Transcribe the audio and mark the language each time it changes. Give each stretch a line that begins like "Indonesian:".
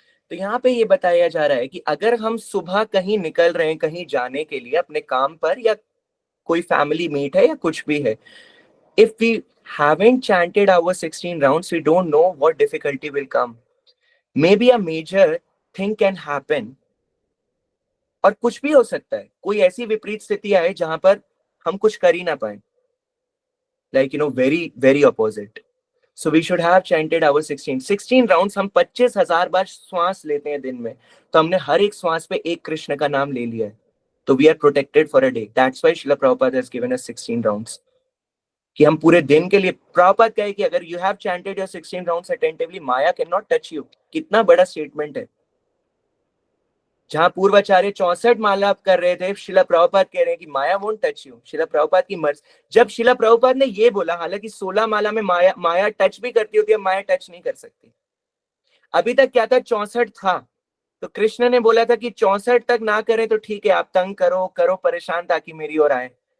Hindi: तो यहाँ पे ये बताया जा रहा है कि अगर हम सुबह कहीं निकल रहे हैं कहीं जाने के लिए अपने काम पर, या कोई फैमिली मीट है या कुछ भी है,
English: if we haven't chanted our 16 rounds we don't know what difficulty will come, maybe a major thing can happen,
Hindi: और कुछ भी हो सकता है, कोई ऐसी विपरीत स्थिति आए जहां पर हम कुछ कर ही ना पाए,
English: like you know very opposite. So we should have chanted our 16 rounds।
Hindi: हम 25,000 बार श्वास लेते हैं दिन में, तो हमने हर एक श्वास पे एक कृष्ण का नाम ले लिया है, तो
English: we are protected for a day। That's why Srila Prabhupada has given us 16 rounds,
Hindi: कि हम पूरे दिन के लिए, प्रभुपाद कहे कि अगर
English: you have chanted your 16 rounds attentively, maya cannot touch you।
Hindi: कितना बड़ा स्टेटमेंट है। जहां पूर्वाचार्य 64 माला कर रहे थे, शिला प्रभुपाद कह रहे हैं कि
English: Maya won't touch you.
Hindi: शिला प्रभुपाद की मर्जी, जब शिला प्रभुपाद ने ये बोला, हालांकि 16 माला में माया टच भी करती होती है, माया टच नहीं कर सकती। अभी तक क्या था, 64 था, तो कृष्ण ने बोला था कि 64 तक ना करें तो ठीक है, आप तंग करो परेशान ताकि मेरी ओर आए।